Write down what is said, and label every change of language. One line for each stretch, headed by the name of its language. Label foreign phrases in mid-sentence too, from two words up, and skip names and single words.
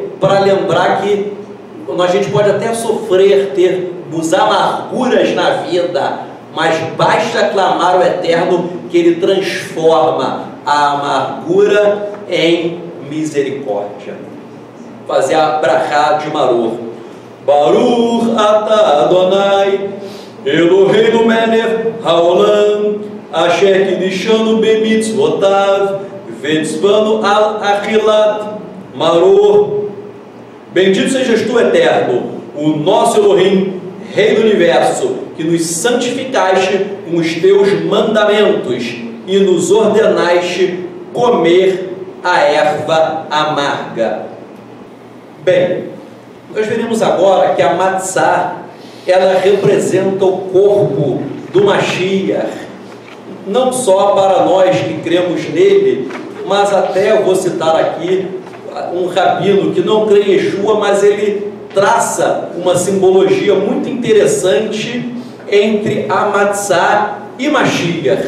Portuguese: Para lembrar que a gente pode até sofrer, termos amarguras na vida, mas basta clamar ao Eterno que Ele transforma a amargura em misericórdia. Fazer a brachá de maror.
Hebrew: ברוך אתה אדוני, אלוהינו מלך העולם, אשר קדשנו במצוותיו, וצוונו על אכילת מרור.
Portuguese: Bendito sejas tu, Eterno, o nosso Elohim, Rei do Universo, que nos santificaste com os teus mandamentos e nos ordenaste comer a erva amarga. Bem, nós veremos agora que a matzá, ela representa o corpo do Mashiach, não só para nós que cremos nele, mas até eu vou citar aqui um rabino que não crê em Yeshua, mas ele traça uma simbologia muito interessante entre a Matzah e Mashiach.